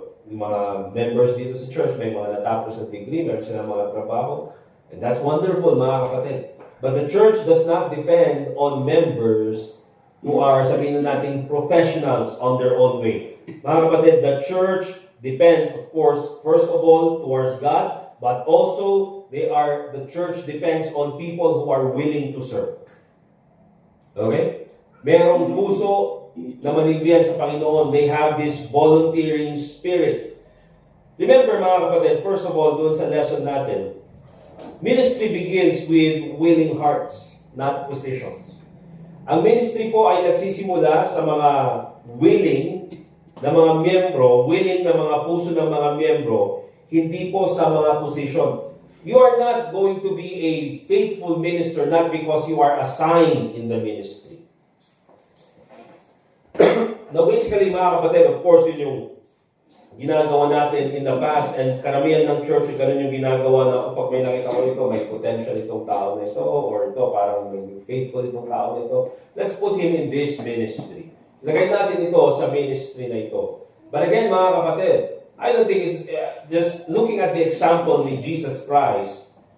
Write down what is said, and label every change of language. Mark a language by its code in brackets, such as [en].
[tl] Mga members dito sa church, may mga natapos na degree, meron silang mga trabaho. [en] And that's wonderful, [tl] mga kapatid. [en] But the church does not depend on members who are, [tl] sabihin na natin, [en] professionals on their own way. [tl] Mga kapatid, [en] the church depends, of course, first of all, towards God, but also, the church depends on people who are willing to serve. Okay? [tl] Merong puso na manilbihan sa Panginoon. [en] They have this volunteering spirit. Remember, [tl] mga kapatid, [en] first of all, [tl] doon sa lesson natin, [en] ministry begins with willing hearts, not positions. [tl] Ang ministry po ay nagsisimula sa mga willing na mga miyembro, willing na mga puso ng mga miyembro, hindi po sa mga position. [en] You are not going to be a faithful minister not because you are assigned in the ministry. Now basically, [tl] mga kapatid, [en] of course, [tl] yun yung ginagawa natin [en] in the past, [tl] and karamihan ng church, ganun yung ginagawa na kapag may nakita ko ito, may potential itong tao na ito, or ito, parang may faithful itong tao na ito. [en] Let's put him in this ministry. [tl] Lagay natin ito sa ministry na ito. [en] But again, [tl] mga kapatid, [en] I don't think it's just looking at the example ni Jesus Christ.